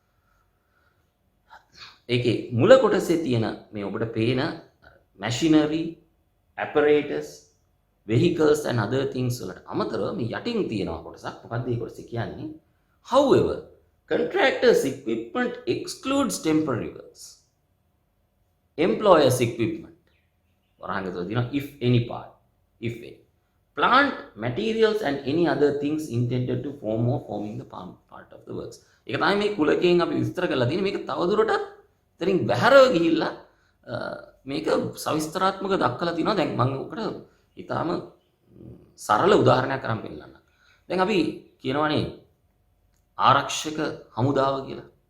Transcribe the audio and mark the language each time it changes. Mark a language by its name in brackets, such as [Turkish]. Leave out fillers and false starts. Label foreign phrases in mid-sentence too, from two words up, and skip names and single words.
[Sinhala] ඒකේ මුල කොටසේ තියෙන මේ ඔබට පේන [English] machinery, apparatus, vehicles and other things [Sinhala] වලට අමතරව මේ යටින් තියෙනවා කොටසක්. මොකක්ද මේ කොටස කියන්නේ? [English] However, contractors equipment excludes temporary works. Employers equipment. [Sinhala] වරහන් තියෙනවා [English] if any part, if any. Plant, materials and any other things intended to form or forming the part of the works. [Sinhala] ඒක තමයි මේ කුලකයෙන් අපි විස්තර කරලා තියෙන්නේ. මේක තවදුරටත් ඉතින් බහැරව ගිහිල්ලා මේක සවිස්තරාත්මක දක්වලා තිනවා. දැන් මම ඔකට ඊටාම සරල උදාහරණයක් අරන් පෙන්නන්නම්. දැන් අපි කියනවානේ ආරක්ෂක හමුදාව කියලා.